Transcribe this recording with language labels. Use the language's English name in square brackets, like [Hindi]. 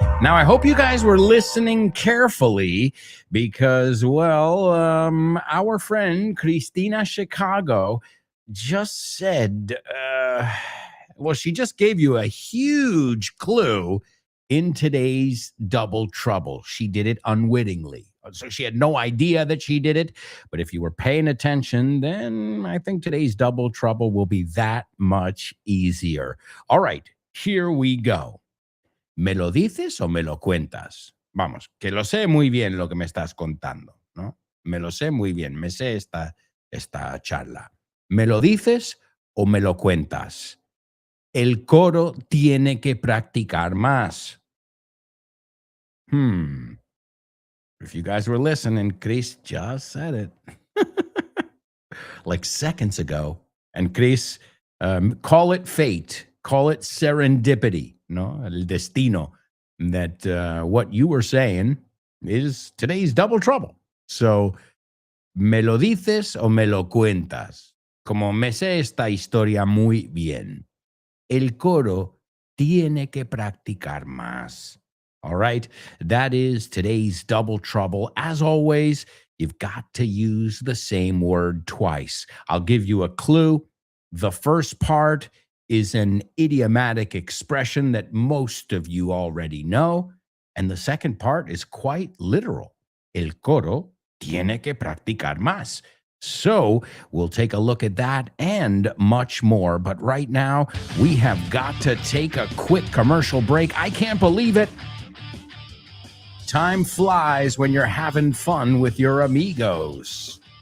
[English] Now, I hope you guys were listening carefully because, well, our friend Christina Chicago just said, well, she just gave you a huge clue in today's double trouble. She did it unwittingly. So she had no idea that she did it. But if you were paying attention, then I think today's double trouble will be that much easier. All right, here we go. [Spanish] ¿Me lo dices o me lo cuentas? Vamos, que lo sé muy bien lo que me estás contando, ¿no? Me lo sé muy bien, me sé esta charla. ¿Me lo dices o me lo cuentas? El coro tiene que practicar más. [English] If you guys were listening, Chris just said it. Like seconds ago. And Chris, call it fate. Call it serendipity, no? [Spanish] El destino. [English] That what you were saying is today's double trouble. [Spanish] So, ¿me lo dices o me lo cuentas? Como me sé esta historia muy bien. El coro tiene que practicar más. [English] All right, that is today's double trouble. As always, you've got to use the same word twice. I'll give you a clue. The first part is an idiomatic expression that most of you already know. And the second part is quite literal. [Spanish] El coro tiene que practicar más. [English] So we'll take a look at that and much more. But right now, we have got to take a quick commercial break. I can't believe it. Time flies when you're having fun with your amigos.